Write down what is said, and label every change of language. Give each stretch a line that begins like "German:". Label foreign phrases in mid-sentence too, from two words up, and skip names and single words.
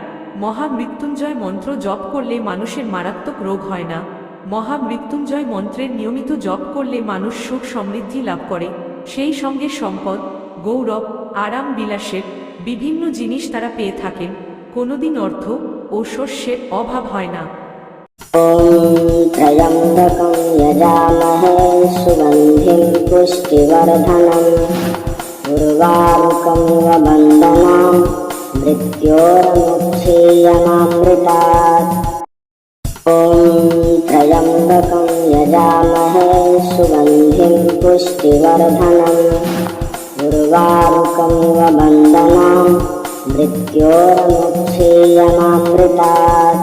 Bangla: মহামৃত্যুঞ্জয় মন্ত্র জপ করলে মানুষের মারাত্মক রোগ হয় না। মহামৃত্যুঞ্জয় মন্ত্রের নিয়মিত জপ করলে মানুষ সুখ সমৃদ্ধি লাভ করে, সেই সঙ্গে সম্পদ, গৌরব, আরাম বিলাসের বিভিন্ন জিনিস তারা পেয়ে থাকেন। কোনোদিন অর্থ ও শস্যের অভাব হয় না।
Sanskrit: त्रयम्बकं यजामहे सुगन्धिं पुष्टिवर्धनम् उर्वारुकमिव बन्धनान् मृत्योर्मुक्षीयमामृतात्। ॐ त्र्यम्बकं यजामहे सुगन्धिं पुष्टिवर्धनम् उर्वारुकमिव बन्धनान् मृत्योर्मुक्षीयमामृतात्।